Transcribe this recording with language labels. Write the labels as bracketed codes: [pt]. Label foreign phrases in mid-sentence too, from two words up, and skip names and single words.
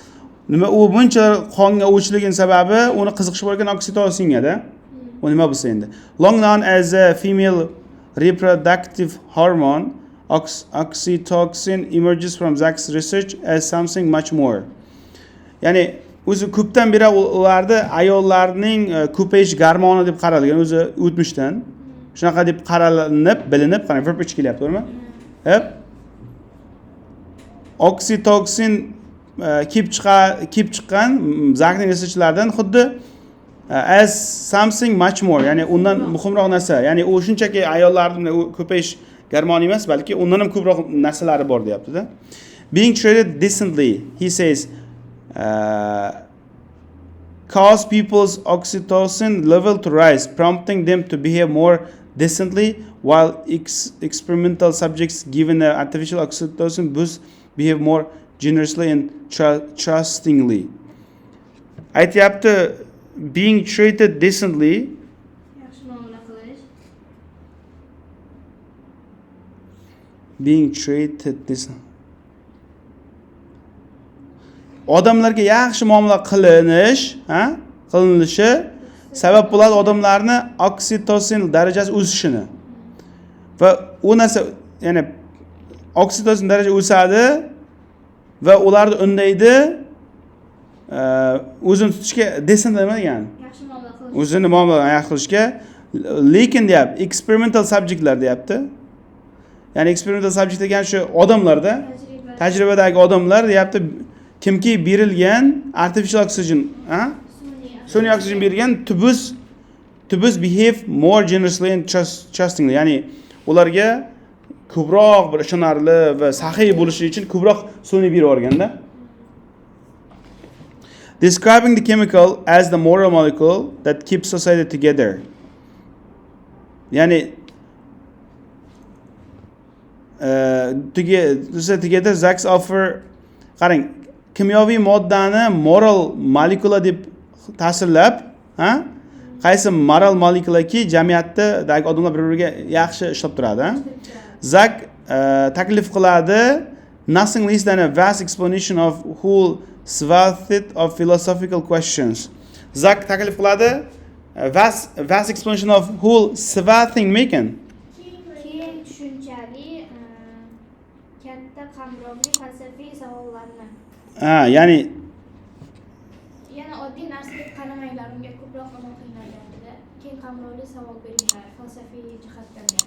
[uz] Shunaqa. nima u buncha qonga o'chligin sababi uni qiziqish bo'lgan oksitosingada. U nima bo'lsa endi. [en] Long known as a female reproductive hormone, oxytocin emerges from Zach's research as something much more. [uz] Ya'ni o'zi ko'pdan beri ularda ayollarning ko'payish gormoni deb qaralgan o'zi o'tmishdan. Shunaqa deb qaralinib, bilinib, qarang, verb kelyapti, to'g'rimi? Oxytocin kelib chiqqan Zachning researchlaridan xuddi [en] as something much more, [uz] ya'ni undan muhimroq narsa, ya'ni u shunchaki ayollarning ko'payish gormoni emas, balki undan ham ko'proq narsalari bor deyapti-da. [en] Being treated decently, he says, cause people's oxytocin level to rise, prompting them to behave more decently, while experimental subjects given artificial oxytocin boost behave more generously and trustingly. [uz] Aytyapti, [en] being treated decently, [uz] Yaxshi muomala qilish. [en] being treated decently. [uz] Odamlarga yaxshi muomala qilinishi sabab bo'ladi odamlarni oksitosin darajasi o'sishini. Va u narsa, ya'ni oksitosin darajasi o'sadi va ularni undaydi o'zini tutishga, decent nima degan? Yaxshi muomala qilish. O'zini muomala yaxshi qilishga, lekin deyapti, [en] experimental subjectlar [uz] deyapti. Ya'ni [en] experimental subject [uz] degan shu odamlarda, tajribadagi odamlar deyapti, kimki berilgan [en] artificial oxygen, [uz] sun'iy oksigen berilgan [en] to boost behave more generously and trustingly. [uz] Ya'ni ularga ko'proq bir ishonarli va saxiy bo'lishi uchun ko'proq sun'iy berib yuborganda. [en] Describing the chemical as the moral molecule that keeps society together. Ya'ni together Zach's offer, [uz] qarang, kimyoviy moddani [en] moral molecule [uz] deb ta'sirlab, qaysi [en] moral moleculaki [uz] jamiyatdagi odamlar bir-biriga yaxshi ishlab turadi. [en] Zach [uz] taklif qiladi [en] nothing less than a vast explanation of whole swath of philosophical questions. Zach [uz] taklif qiladi [en] vast explanation of whole swathing making. [uz] Keng tushunchali, katta qamrovli falsafiy savollarni. Ya'ni Yana oddiy narsa deb qaramanglar, unga ko'proq amal qilinadi. Keng qamrovli savol beringlar, falsafiy jihatdan.